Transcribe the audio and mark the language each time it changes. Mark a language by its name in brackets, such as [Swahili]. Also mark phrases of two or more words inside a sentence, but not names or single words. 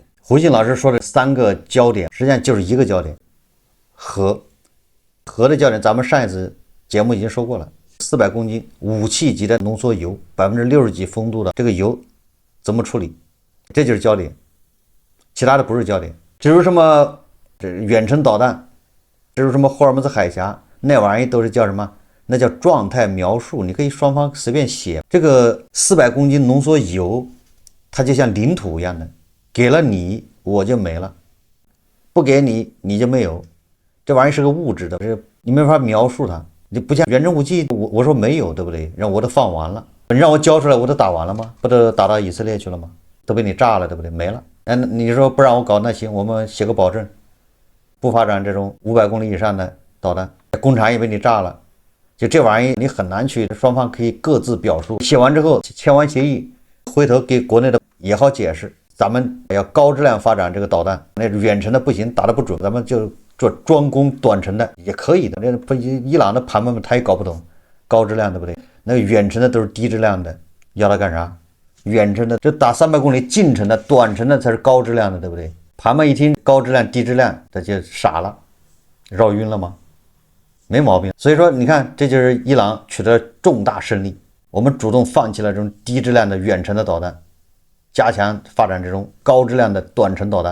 [Chinese] 胡鑫老師說的3個焦點，實際上就是一個焦點，核的焦點，咱們上一次節目已經說過了，400公斤武器級的濃縮鈾，60%幾豐度的這個鈾怎麼處理，這就是焦點，其他的不是焦點。至於什麼遠程導彈，至於什麼霍爾木茲海峽，那玩意都是叫什麼？那叫狀態描述，你可以雙方隨便寫。這個400公斤濃縮鈾，它就像領土一樣的，給了你我就沒了，不給你你就沒有。這玩意是個物質的，你沒法描述它。你不像遠程武器，我說沒有，对不对？让我都放完了，你让我交出來，我都打完了嗎？不都打到以色列去了嗎？都被你炸了，对不对？没了。你說不让我搞，那行，我們寫個保證，不發展這種500公里以上的導彈，工廠也被你炸了。就這玩意你很难去，雙方可以各自表述，写完之後簽完協議，回頭給國內的也好解釋，咱們要高質量發展這個導彈，那遠程的不行，打得不準，咱們就做专攻短程的也可以的。那不伊朗的盘们他也搞不懂高質量，對不對？那遠程的都是低質量的，要它幹啥？遠程的就打300公里近程的，短程的才是高質量的，對不對？盤們一聽高質量低質量，他就傻了，繞暈了嗎？沒毛病。所以說你看，這就是伊朗取得重大勝利，我們主動放棄了這種低質量的遠程的導彈，加強發展這種高質量的短程導彈。